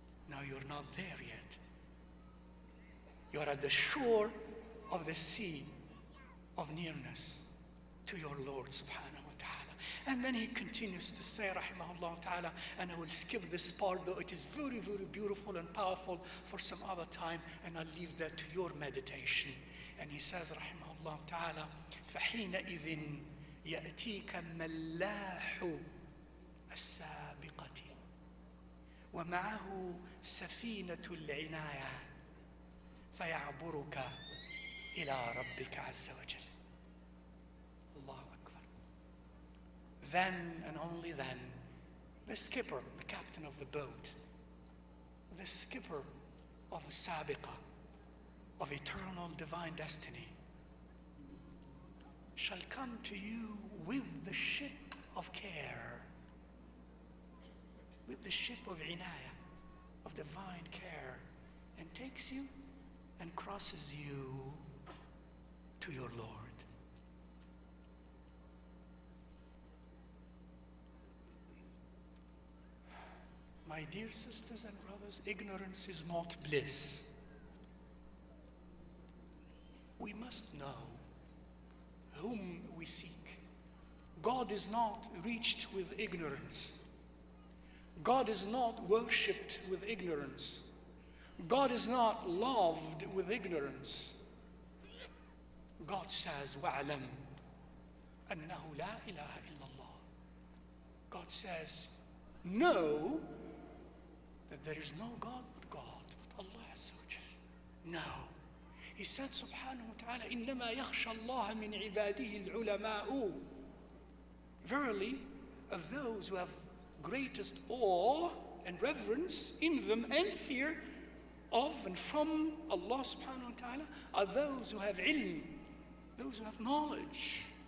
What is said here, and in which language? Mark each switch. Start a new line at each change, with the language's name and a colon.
English: Now you're not there yet. You're at the shore of the sea of nearness to your Lord subhanahu wa ta'ala. And then he continues to say, rahimahullah ta'ala, and I will skip this part, though it is very, very beautiful and powerful, for some other time, and I'll leave that to your meditation. And he says,
Arabic: rahimahullah ta'ala, فَحِينَئِذٍ يَأْتِيكَ مَلَّاحُ السَّابِقَةِ وَمَعَهُ سَفِينَةُ الْعِنَايَةِ فَيَعْبُرُكَ إِلَى رَبِّكَ عَزَّ وَجَلَّ. Allahu Akbar.
English: Then and only then, the skipper, the captain of the boat, the skipper of Sabiqa, of eternal divine destiny, shall come to you with the ship of care, with the ship of inayah, of divine care, and takes you and crosses you to your Lord. My dear sisters and brothers, ignorance is not bliss. We must know whom we seek. God is not reached with ignorance. God is not worshipped with ignorance. God is not loved with ignorance. God says,
Arabic: وَعْلَمْ أَنَّهُ لَا إِلَهَ إِلَّا اللَّهِ.
English: God says, know that there is no God but God, but Allah Azza wa Jal. No. He said,
Arabic: subhanahu wa ta'ala, إِنَّمَا يَخْشَى اللَّهَ مِنْ عِبَادِهِ الْعُلَمَاءُ.
English: Verily, of those who have greatest awe and reverence in them and fear of and from Allah subhanahu wa ta'ala are those who have ilm, those who have knowledge.